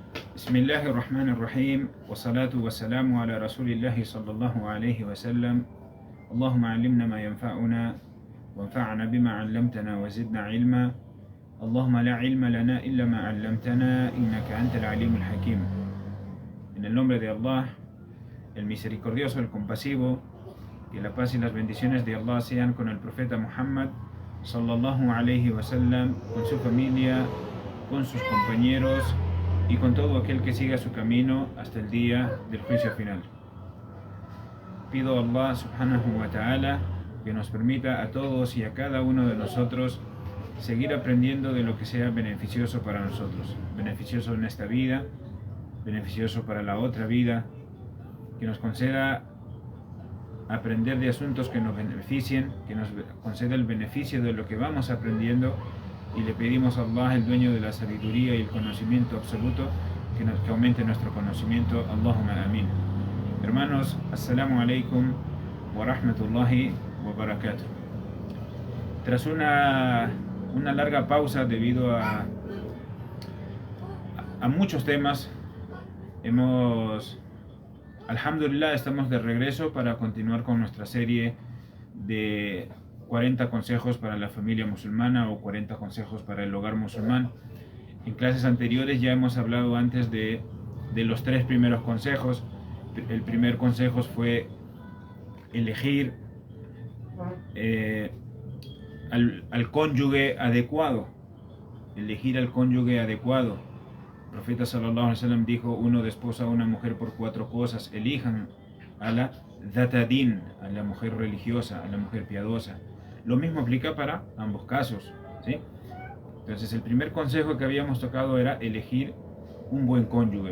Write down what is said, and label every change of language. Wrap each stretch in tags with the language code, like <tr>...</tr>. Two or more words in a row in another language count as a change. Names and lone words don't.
<ar>بسم الله الرحمن الرحيم والصلاة والسلام على رسول الله صلى الله عليه وسلم. اللهم علمنا ما ينفعنا وانفعنا بما علمتنا وزدنا علما. اللهم لا علم لنا إلا ما علمتنا إنك أنت العليم الحكيم.</ar> <es>En el nombre de Allah, el misericordioso, el compasivo, que la paz y las bendiciones de Allah sean con el profeta Muhammad</es> <ar>صلى الله عليه وسلم,</ar> <es>con su familia, con sus compañeros y con todo aquel que siga su camino hasta el día del juicio final. Pido a Allah</es> <ar>سبحانه وتعالى</ar> <es>que nos permita a todos y a cada uno de nosotros seguir aprendiendo de lo que sea beneficioso para nosotros, beneficioso en esta vida, beneficioso para la otra vida, que nos conceda aprender de asuntos que nos beneficien, que nos conceda el beneficio de lo que vamos aprendiendo, y le pedimos a Allah, el dueño de la sabiduría y el conocimiento absoluto, que aumente nuestro conocimiento.</es> <ar>اللهم آمين.</ar> <es>Hermanos,</es> <ar>السلام عليكم ورحمة الله وبركاته.</ar> <es>Tras una larga pausa debido a muchos temas, alhamdulillah, estamos de regreso para continuar con nuestra serie de 40 consejos para la familia musulmana o 40 consejos para el hogar musulmán. En clases anteriores ya hemos hablado antes de los 3 primeros consejos. El primer consejo fue elegir al cónyuge adecuado. Elegir al cónyuge adecuado. El profeta</es> <ar>صلى الله عليه وسلم</ar> <es>dijo: uno desposa a una mujer por 4 cosas. Elijan a la dhatadin, a la mujer religiosa, a la mujer piadosa. Lo mismo aplica para ambos casos, ¿sí? Entonces, el primer consejo que habíamos tocado era elegir un buen cónyuge.</es>